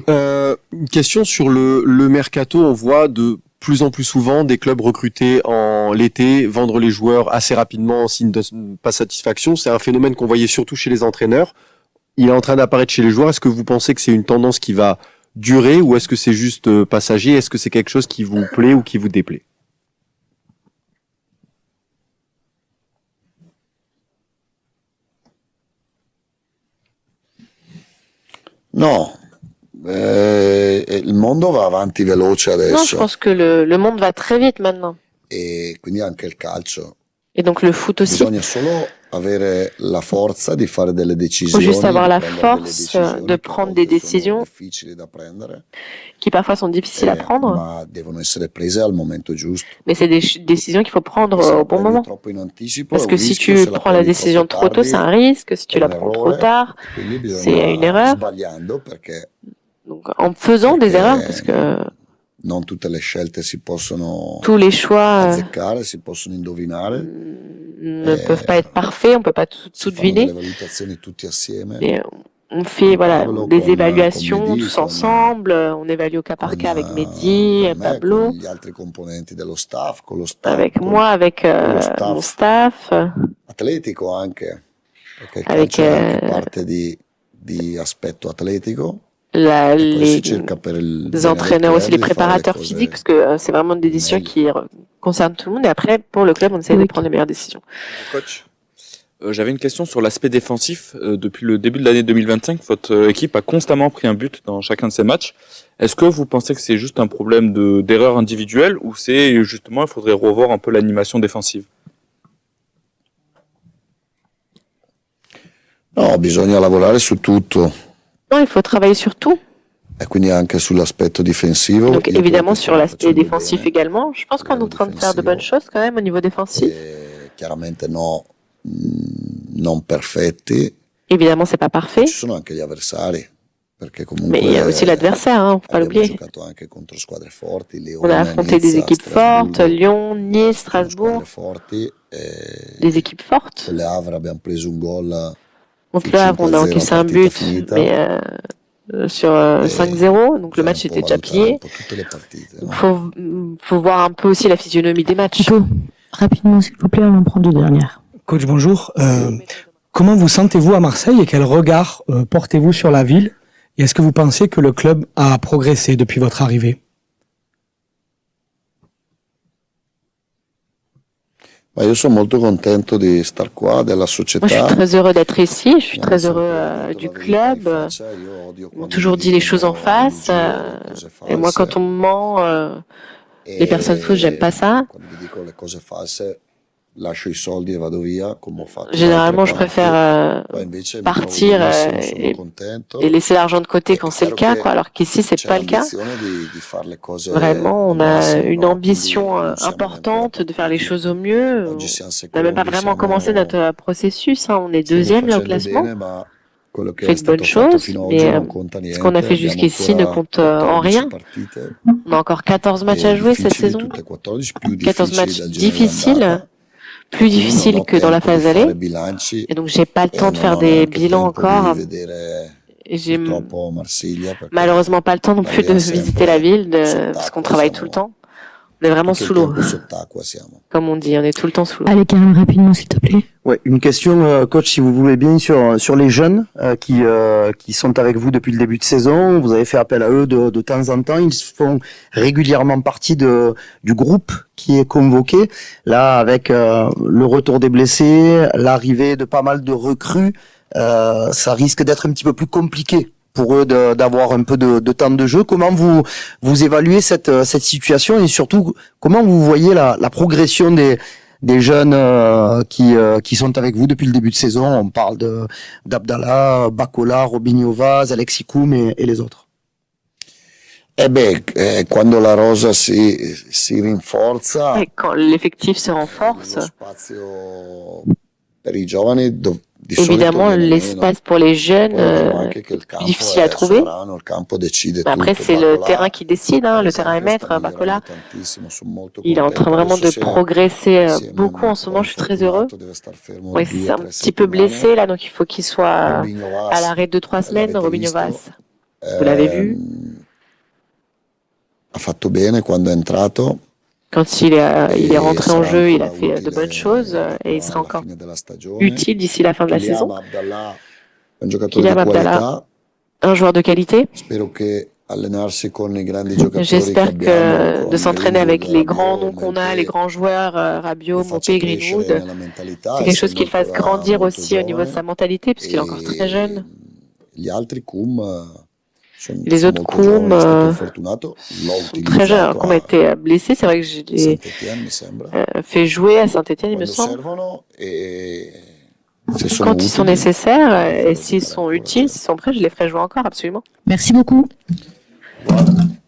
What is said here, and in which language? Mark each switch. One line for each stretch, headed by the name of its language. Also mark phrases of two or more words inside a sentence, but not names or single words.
French: Une question sur le mercato. On voit de plus en plus souvent des clubs recruter en l'été, vendre les joueurs assez rapidement en signe de pas satisfaction. C'est un phénomène qu'on voyait surtout chez les entraîneurs. Il est en train d'apparaître chez les joueurs. Est-ce que vous pensez que c'est une tendance qui va durer ou est-ce que c'est juste passager? Est-ce que c'est quelque chose qui vous plaît ou qui vous déplaît?
Italian: No, il mondo va avanti veloce adesso.
French: Non, je pense que le monde va très vite maintenant.
Italian: E quindi anche il calcio.
French: Et donc le foot aussi.
Italian: Bisogna solo avere la forza di fare delle
French: Il
Italian: decisioni.
French: faut juste avoir la force de prendre des décisions qui parfois sont difficiles à prendre.
Italian: Ma devono essere prese al momento giusto.
French: Mais c'est des décisions qu'il faut prendre au bon moment. Parce que si tu prends la décision trop tôt, c'est un risque. Si tu la prends trop tard, c'est une erreur. Donc en faisant des erreurs, parce que
Italian: non tutte le scelte si possono
French: tous les choix
Italian: azzeccare, si possono indovinare.
French: Ne peuvent pas être parfaits, on peut pas tout deviner. Et on fait des évaluations tous ensemble, on évalue au cas par cas avec Mehdi, Pablo, avec moi, avec mon staff,
Italian: atletico anche, perché il
French: avec
Italian: calcio è anche parte di aspetto atletico.
French: Les entraîneurs aussi, les préparateurs physiques, parce que c'est vraiment des décisions qui concernent tout le monde. Et après, pour le club, on essaie de prendre les meilleures décisions. Coach, j'avais une question sur l'aspect défensif. Depuis le début de l'année 2025, votre équipe a constamment pris un but dans chacun de ses matchs. Est-ce que vous pensez que c'est juste un problème d'erreur individuelle ou c'est justement, il faudrait revoir un peu l'animation défensive?
Italian: No, bisogna lavorare su tutto.
French: Non, il faut travailler sur tout.
Italian: E quindi anche sull'aspetto difensivo.
French: Donc évidemment sur l'aspect défensif également. Je pense qu'on est en train de faire de bonnes choses quand même au niveau défensif.
Italian: Chiaramente non perfetti.
French: Évidemment, c'est pas parfait.
Italian: Ci sono anche gli avversari.
French: Mais il y a aussi l'adversaire, hein, faut pas l'oublier. On a affronté des équipes fortes, Lyon, Nice, Strasbourg. Des équipes fortes. Contre le Havre, on a encaissé un but, mais sur 5-0, donc le match était déjà plié. Il faut voir un peu aussi la physionomie des matchs. Rapidement, s'il vous plaît, on en prend deux dernières. Coach, bonjour. Comment vous sentez-vous à Marseille et quel regard portez-vous sur la ville? Et est-ce que vous pensez que le club a progressé depuis votre arrivée?
Italian: Io sono molto contento di star qua, della
French: Moi, je suis
Italian: società.
French: très heureux d'être ici, je suis très heureux du club. Ils m'ont toujours dit les choses en face. Et moi, quand on me ment, les personnes fausses, j'aime pas ça.
Italian: Quando vi dico le cose false, lascio i soldi e vado via, come ho fatto da
French: Généralement, je
Italian: altre
French: préfère
Italian: parti. Poi invece mi trovo
French: partir
Italian: benissimo, sono
French: et
Italian: contento.
French: laisser l'argent de côté quand c'est le cas, quoi. Alors qu'ici, c'est
Italian: C'è
French: pas le cas.
Italian: l'ambizione di fare le cose
French: Vraiment, on
Italian: al
French: a
Italian: massimo,
French: une
Italian: no?
French: ambition
Italian: Quindi non siamo
French: importante de faire les choses au mieux.
Italian: Oggi siamo
French: On n'a même pas
Italian: secondi,
French: vraiment commencé
Italian: siamo,
French: notre processus, hein. On est
Italian: stiamo
French: deuxième là au
Italian: facendo
French: classement.
Italian: bene, ma quello
French: On
Italian: che
French: fait
Italian: è
French: de bonnes
Italian: stato fatto
French: choses,
Italian: fino ad
French: mais
Italian: oggi non conta
French: ce qu'on a
Italian: niente.
French: fait
Italian: Abbiamo
French: jusqu'ici ne
Italian: ancora
French: compte en
Italian: 14
French: rien.
Italian: partite
French: On a encore 14 matchs à
Italian: e
French: jouer cette
Italian: difficili,
French: saison.
Italian: tutte 14 più
French: 14
Italian: difficili
French: matchs
Italian: del girone
French: difficiles,
Italian: d'andata.
French: plus
Italian: Quindi non
French: difficiles
Italian: ho
French: que dans la
Italian: tempo di
French: phase
Italian: fare
French: aller.
Italian: bilanci
French: Et donc, j'ai pas le
Italian: e
French: temps de
Italian: non
French: faire
Italian: ho
French: des
Italian: neanche
French: bilans
Italian: tempo di
French: encore.
Italian: vedere
French: Et j'ai
Italian: purtroppo Marsiglia perché
French: malheureusement pas le temps non plus de
Italian: arriviamo
French: visiter la
Italian: sempre
French: ville parce qu'on
Italian: sott'acqua,
French: travaille tout le
Italian: siamo
French: temps. On est vraiment
Italian: tutto il
French: sous l'eau.
Italian: tempo sott'acqua siamo.
French: Comme on dit, on est tout le temps sous l'eau. Allez, Karim, rapidement, s'il te plaît. Ouais, une question, coach, si vous voulez bien, sur les jeunes qui sont avec vous depuis le début de saison. Vous avez fait appel à eux de temps en temps. Ils font régulièrement partie du groupe qui est convoqué. Là, avec le retour des blessés, l'arrivée de pas mal de recrues, ça risque d'être un petit peu plus compliqué pour eux d'avoir un peu de temps de jeu. Comment vous évaluez cette situation et surtout comment vous voyez la progression des jeunes qui sont avec vous depuis le début de saison? On parle d'Abdallah, Bakola, Robinho Vaz, Alexis Koum et les autres.
Italian: Quando la rosa si rinforza,
French: Et quand l'effectif se renforce,
Italian: lo spazio per i giovani di
French: évidemment,
Italian: solito viene
French: l'espace pour les jeunes
Italian: meno. Poi è vero anche che il
French: est plus
Italian: campo
French: difficile à
Italian: è
French: trouver.
Italian: sovrano, il campo decide
French: Mais après,
Italian: tutto.
French: c'est le
Italian: Bakola,
French: terrain qui décide, hein.
Italian: per
French: Le terrain est
Italian: esempio, sta
French: maître. Bakola,
Italian: migliorando tantissimo, sono molto
French: il est en train
Italian: contento.
French: vraiment de
Italian: Adesso
French: progresser
Italian: si è
French: beaucoup en ce moment. Je suis très heureux.
Italian: infortunato, deve star fermo
French: Ouais, c'est un
Italian: 2-3
French: petit peu
Italian: settimane.
French: blessé là, donc il faut qu'il soit
Italian: Robinho
French: à
Italian: Vaz,
French: l'arrêt 2-3 semaines.
Italian: l'avete
French: Robinho
Italian: visto,
French: Vaz, vous l'avez vu.
Italian: ha fatto bene quando è entrato.
French: Quand il est rentré en
Italian: sarà
French: jeu, il a
Italian: ancora
French: fait de bonnes
Italian: utile
French: choses et il sera
Italian: alla
French: encore
Italian: fine della stagione.
French: utile d'ici la fin de la
Italian: Kylian
French: saison.
Italian: Abdallah è un giocatore di
French: Kylian Abdallah,
Italian: qualità.
French: un joueur de qualité.
Italian: Spero che allenarsi con i grandi giocatori che
French: J'espère
Italian: abbiamo,
French: que
Italian: con
French: de s'entraîner avec
Italian: Greenwood,
French: les grands
Italian: Rabiot,
French: noms qu'on a,
Italian: Mopé,
French: les grands joueurs, Rabiot,
Italian: lo faccia
French: Mopé,
Italian: crescere
French: Greenwood,
Italian: nella mentalità,
French: c'est quelque chose
Italian: essendo
French: qu'il fasse
Italian: ancora
French: grandir
Italian: molto
French: aussi au niveau de
Italian: giovane.
French: sa mentalité, puisqu'il est encore très jeune.
Italian: Gli altri sono
French: Les autres
Italian: molto giovani, è stato
French: Koum
Italian: fortunato, l'ho
French: sont très jeunes.
Italian: utilizzato
French: Koum a été blessé, c'est vrai que je l'ai
Italian: Saint-Étienne, mi sembra.
French: fait jouer à Saint-Étienne, il me
Italian: Quando
French: semble.
Italian: servono e se sono
French: Quand ils sont
Italian: utili,
French: nécessaires et s'ils sont utiles, s'ils sont prêts, je les ferai jouer encore, absolument. Merci beaucoup.
Italian: guarda,